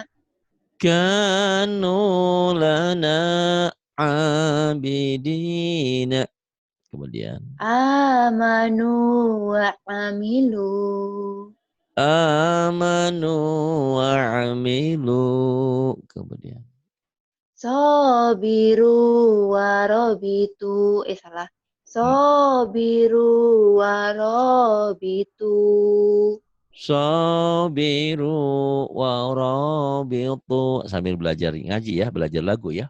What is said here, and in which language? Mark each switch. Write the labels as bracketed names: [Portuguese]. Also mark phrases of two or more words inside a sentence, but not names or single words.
[Arabic] كانوا لنا عابدين. [Indonesian] Kemudian [Arabic] آمنوا وعملوا. آمنوا وعملوا. [Indonesian] Kemudian. [Arabic] صابروا ورابطوا. Salah. صابروا ورابطوا. صابروا ورابطوا. [Indonesian] Sambil belajar ngaji ya, belajar lagu ya.